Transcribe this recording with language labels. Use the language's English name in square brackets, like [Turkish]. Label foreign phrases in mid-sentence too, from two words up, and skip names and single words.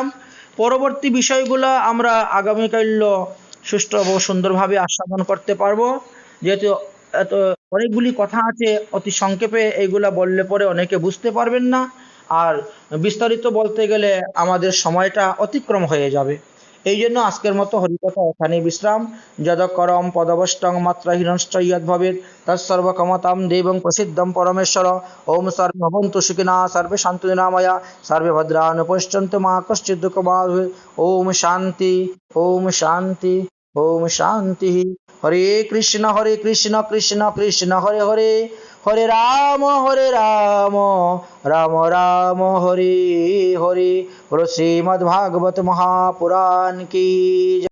[Bangla] পরবর্তী বিষয়গুলো আমরা আগামীকাল সুষ্ঠু ও সুন্দরভাবে আস্বাদন করতে পারবো, যেহেতু এত অনেকগুলি কথা আছে, অতি সংক্ষেপে এইগুলা বললে পরে অনেকে বুঝতে পারবেন না, আর বিস্তারিত বলতে গেলে আমাদের সময়টা অতিক্রম হয়ে যাবে। এই জন্য আজকের মতো হরিকথা এখানেই বিশ্রাম। [Sanskrit] যদকরম পদবষ্টং মাত্রাহীনশ্চ ইয়দ্ভবেৎ তৎসর্বক্ষমতাং দেবং প্রসিদ্ধং পরমেশ্বর। ওম সর্বে ভবন্তু সুখিনা, সর্বে সন্তু নিরাময়া, সর্বে ভদ্রাণি পশ্যন্তু মা কশ্চিৎ দুঃখভাগ্ ভবেৎ। ওম শান্তি, ওম শান্তি, ওম শান্তি। হরে কৃষ্ণ কৃষ্ণ কৃষ্ণ হরে হরে, হরে রাম রাম রাম হরে হরে। [Bangla] শ্রীমদ্ ভাগবত মহাপুরাণ কি।